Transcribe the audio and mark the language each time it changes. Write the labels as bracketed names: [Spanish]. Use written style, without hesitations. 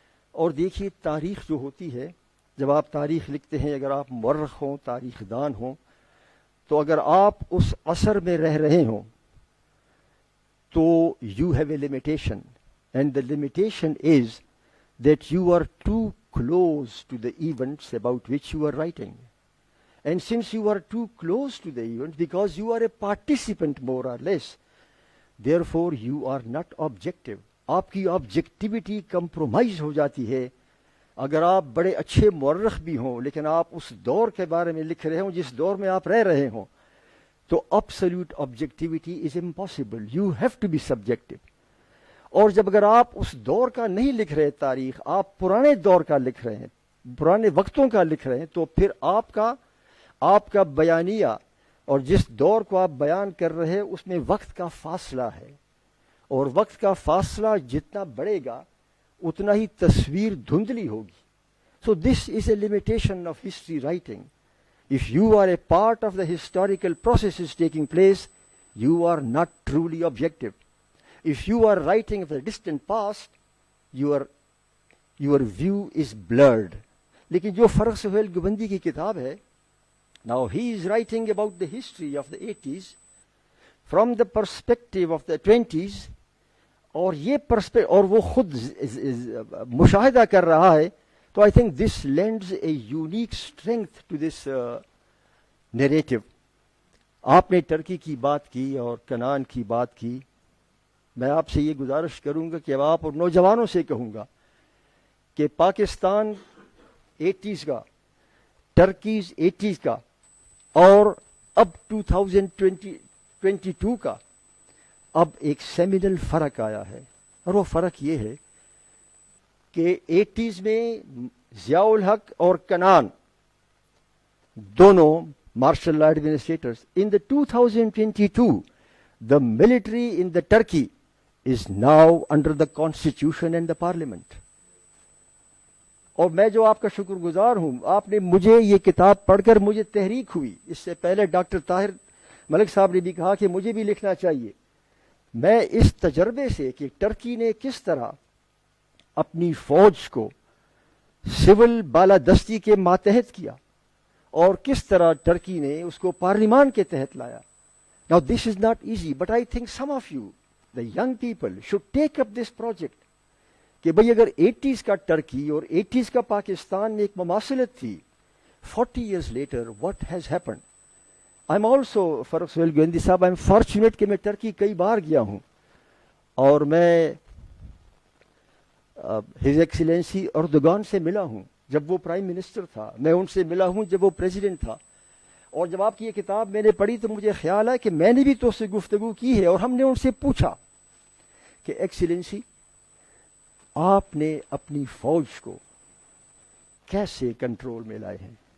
[Urdu] اور دیکھیے تاریخ جو ہوتی ہے، جب آپ تاریخ لکھتے ہیں، اگر آپ مورخ ہوں، تاریخ دان ہوں، تو اگر آپ اس عصر میں رہ رہے ہوں تو [English] You have a limitation, and the limitation is that you are too close to the events about which you are writing. And since you are too close to the event, because you are a participant more or less, therefore you are not objective. [Urdu] آپ کی objectivity compromise ہو جاتی ہے. اگر آپ بڑے اچھے مورخ بھی ہوں لیکن آپ اس دور کے بارے میں لکھ رہے ہوں جس دور میں آپ رہ رہے ہوں، تو [English] absolute objectivity is impossible. You have to be subjective. [Urdu] اور جب اگر آپ اس دور کا نہیں لکھ رہے تاریخ، آپ پرانے دور کا لکھ رہے ہیں، پرانے وقتوں کا لکھ رہے ہیں، تو پھر آپ کا بیانیہ اور جس دور کو آپ بیان کر رہے ہیں اس میں وقت کا فاصلہ ہے، اور وقت کا فاصلہ جتنا بڑھے گا اتنا ہی تصویر دھندلی ہوگی. [English] So this is a limitation of history writing. If you are a part of the historical process taking place, you are not truly objective. If you are writing of the distant past, your view is blurred. [Urdu] لیکن جو فرق سہیل گوبندی کی کتاب ہے، [English] now he is writing about the history of the 80s from the perspective of the 20s, [Urdu] اور وہ خود مشاہدہ کر رہا ہے. [English] تو I think this lends a unique strength to this narrative. [Urdu] آپ نے ٹرکی کی بات کی اور کنعان کی بات کی. میں آپ سے یہ گزارش کروں گا کہ اب آپ اور نوجوانوں سے کہوں گا کہ پاکستان 80s کا، ٹرکیز 80s کا، اور اب 2022 کا اب ایک سیمینل فرق آیا ہے. اور وہ فرق یہ ہے کہ 80s میں ضیاء الحق اور کنعان دونوں martial law administrators. [English] In the 2022 the military in the Turkey is now under the constitution and the parliament. [Urdu] اور میں جو آپ کا شکر گزار ہوں، آپ نے مجھے یہ کتاب پڑھ کر مجھے تحریک ہوئی. اس سے پہلے ڈاکٹر طاہر ملک صاحب نے بھی کہا کہ مجھے بھی لکھنا چاہیے. میں اس تجربے سے کہ ٹرکی نے کس طرح اپنی فوج کو سول بالادستی کے ماتحت کیا اور کس طرح ٹرکی نے اس کو پارلیمان کے تحت لایا. [English] Now this is not easy, but I think some of you, the young people, should take up this project. [Urdu] کہ بھئی اگر 80s کا ٹرکی اور 80s کا پاکستان میں ایک مماثلت تھی, [English] 40 years later what has happened. I'm also, [Urdu] فاروق سہیل گویندی صاحب, [English] I'm fortunate [Urdu] کہ میں ٹرکی کئی بار گیا ہوں, اور میں ہز ایکسیلنسی اردوغان سے ملا ہوں جب وہ پرائم منسٹر تھا, میں ان سے ملا ہوں جب وہ پریزیڈنٹ تھا, اور جب آپ کی یہ کتاب میں نے پڑھی تو مجھے خیال ہے کہ میں نے بھی تو اس سے گفتگو کی ہے, اور ہم نے ان سے پوچھا کہ ایکسیلنسی آپ نے اپنی فوج کو کیسے کنٹرول میں لائے ہیں.